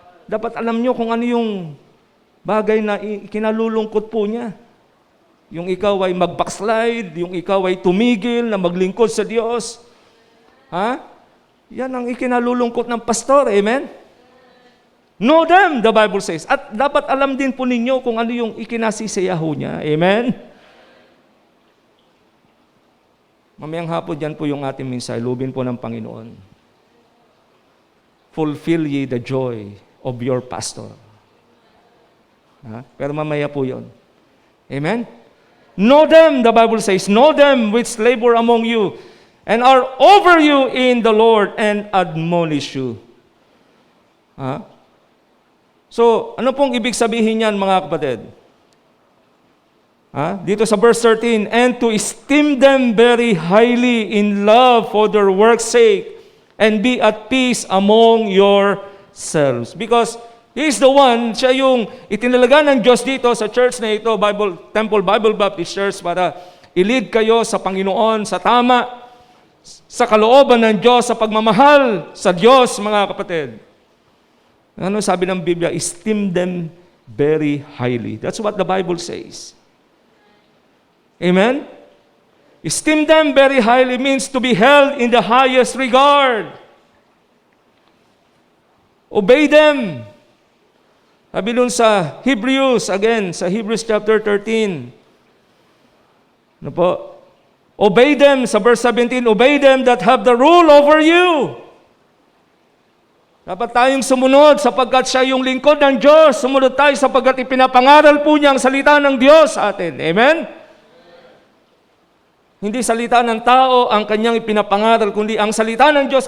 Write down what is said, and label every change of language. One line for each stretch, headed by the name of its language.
Filipino: Dapat alam nyo kung ano yung bagay na kinalulungkot po niya. Yung ikaw ay mag-backslide, yung ikaw ay tumigil na maglingkod sa Diyos. Yan ang ikinalulungkot ng pastor.
English: Amen? Know them, the Bible says.
Filipino: At dapat alam din po ninyo kung ano yung ikinasisiyaho niya. Amen? Mamayang hapon dyan po yung ating minsay. Lubin po ng Panginoon.
English: Fulfill ye the joy of your pastor.
Filipino: Pero mamaya po yun. Amen?
English: Know them, the Bible says. Know them which labor among you and are over you in the Lord and admonish you.
Filipino: So, ano pong ibig sabihin niyan, mga kapatid? Dito sa
English: verse 13, and to esteem them very highly in love for their work's sake, and be at peace among yourselves. Because He is the one,
Filipino: siya yung itinalaga ng Diyos dito sa church na ito, Temple Bible Baptist Church, para i-lead kayo sa Panginoon, sa tama, sa kalooban ng Diyos, sa pagmamahal sa Diyos, mga kapatid. Ano sabi ng Biblia?
English: Esteem them very highly. That's what the Bible says. Amen? Esteem them very highly means to be held in the highest regard. Obey them.
Filipino: Sabi nun sa Hebrews, again, sa Hebrews chapter 13. Ano po?
English: Obey them,
Filipino: sa
English: verse 17, obey them that have the rule over you.
Filipino: Dapat tayong sumunod sapagkat siya yung lingkod ng Diyos. Sumunod tayo sapagkat ipinapangaral po niya ang salita ng Diyos sa atin. Amen? Hindi salita ng tao ang kanyang ipinapangaral, kundi ang salita ng Diyos.